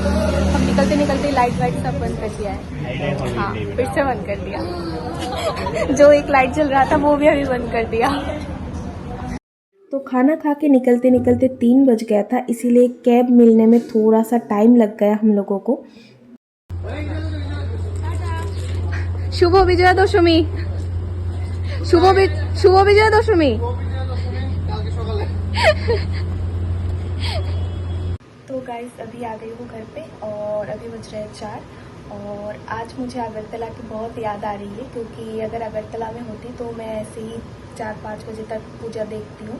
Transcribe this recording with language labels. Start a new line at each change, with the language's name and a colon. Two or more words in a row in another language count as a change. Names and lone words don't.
Hindi: हम निकलते निकलते लाइट वाइट सब बंद कर दिया है। हाँ, फिर से बंद कर दिया। जो एक लाइट जल रहा था वो भी अभी बंद कर दिया। खाना खा के निकलते निकलते 3 बज गया था, इसीलिए कैब मिलने में थोड़ा सा टाइम लग गया हम लोगों को।
Bangla: শুভ বিজয়া দশমী, শুভ বিজয়া দশমী।
Hindi: तो गाइस अभी आ गई हूँ घर पे और अभी बज रहे हैं 4 और आज मुझे अगरतला की बहुत याद आ रही है, क्योंकि अगर अगरतला में होती तो मैं ऐसे ही 4-5 बजे तक पूजा देखती हूँ।